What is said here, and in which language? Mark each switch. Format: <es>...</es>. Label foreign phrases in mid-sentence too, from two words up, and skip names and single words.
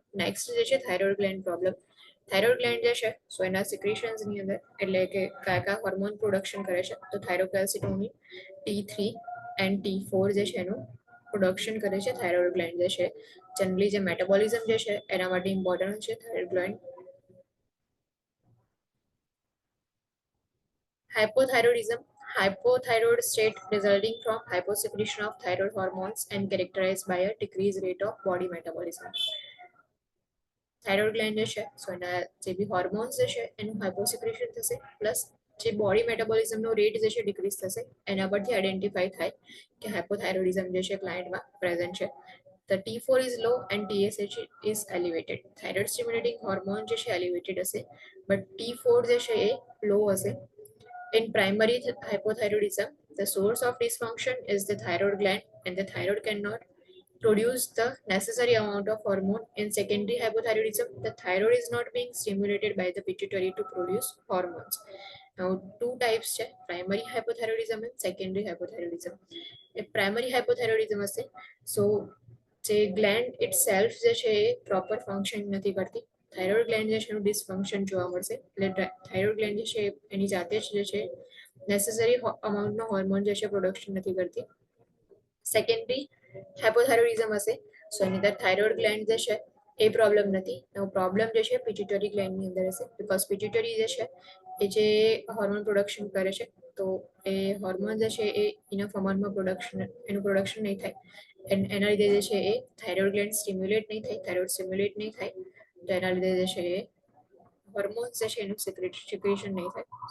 <gu>નેક્સ્ટ જે છે</gu> <en>thyroid gland problem. thyroid gland</en> <gu>જે છે સો એના સિક્રેશન્સની અંદર એટલે કે કયા કયા</gu> <en>hormone production</en> <gu>કરે છે, તો થાઇરોકેલ્સિટોનિન, T3 એન્ડ T4 જે છે એનું પ્રોડક્શન કરે છે</gu> <en>thyroid gland</en> <gu>જે છે. જનરલી જે મેટાબોલિઝમ જે છે એના માટે ઇમ્પોર્ટન્ટ છે</gu> <en>thyroid gland. Hypothyroidism, hypothyroid state resulting from hyposecretion of thyroid hormones and characterized by a decreased rate of body metabolism. thyroid gland</en> <gu>જે છે સો એના જે બી હોર્મોન્સ જે છે એનું હાઇપોસિક્રેશન થશે, પ્લસ જે</gu> <en>body metabolism</en> <gu>રેટ જે છે ડિક્રીઝ થશે, એના પરથી આઈડેન્ટિફાઈ થાય કે હાઇપોથાઇરોઇડિઝમ જે છે</gu> <en>client present</en> <gu>છે.</gu> <en>The T4 is low and TSH is elevated. Thyroid stimulating hormone</en> <gu>જે છે elevated હશે, but T4 જે છે એ low હશે.</gu> <en>In primary hypothyroidism, the source of dysfunction is the thyroid gland, and the thyroid cannot produce the necessary amount of hormone. In secondary hypothyroidism, the thyroid is not being stimulated by the pituitary to produce hormones. Now, two types છે, primary hypothyroidism and secondary hypothyroidism.</en> <gu>એ</gu> <en>primary hypothyroidism</en> <gu>હશે, so જે</gu> <en>gland itself</en> <gu>જે છે એ</gu> <en>proper function</en> <gu>નથી કરતી,</gu> <en>thyroid gland</en> <gu>જે છે એનું ડિસફંક્શન જોવા મળશે, એટલે</gu> <en>thyroid gland</en> <gu>જે છે એની જાતે જ જે છે</gu> <en>necessary amount</en> <gu>હોર્મોન જે છે પ્રોડક્શન નથી કરતી.</gu> <en>secondary hypothyroidism</en> <gu>હશે, સો એની અંદર</gu> <en>thyroid gland</en> <gu>જે છે એ પ્રોબ્લેમ નથી, એનો પ્રોબ્લેમ જે છે</gu> <en>pituitary gland</en> <gu>અંદર હશે, બીકોઝ પિટ્યુટરી જે છે એ જે</gu> <en>hormone production</en> <gu>કરે છે, તો એ હોર્મોન જે છે એ</gu> <en>enough amount</en> <gu>એનું પ્રોડક્શન નહીં થાય, એના લીધે જે છે એ</gu> <en>thyroid gland stimulate</en> <gu>નહીં થાય,</gu> <en>thyroid stimulate</en> <gu>નહીં થાય, તો એના લીધે જે છે એ હોર્મોન્સ જે છે એનું સિક્રેશન નહીં થાય.</gu>